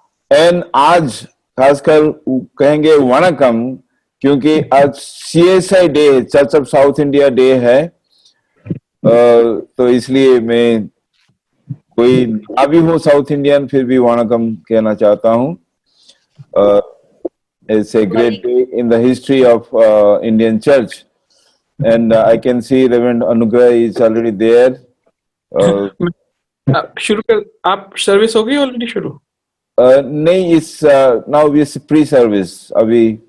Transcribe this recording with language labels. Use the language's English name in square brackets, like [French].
[Hindi] And आज खासकर कहेंगे वणकम, क्योंकि आज CSI day, church of south India day है। तो इसलिए मैं कोई ना भी हो साउथ इंडियन, फिर भी वणकम कहना चाहता हूँ। [English] It's a great day in the history of Indian Church, and I can see Reverend Anugrah is already there. [Hindi] शुरू कर, आप सर्विस हो गई ऑलरेडी शुरू? नहीं, इस [English] now is pre-service [Hindi] अभी.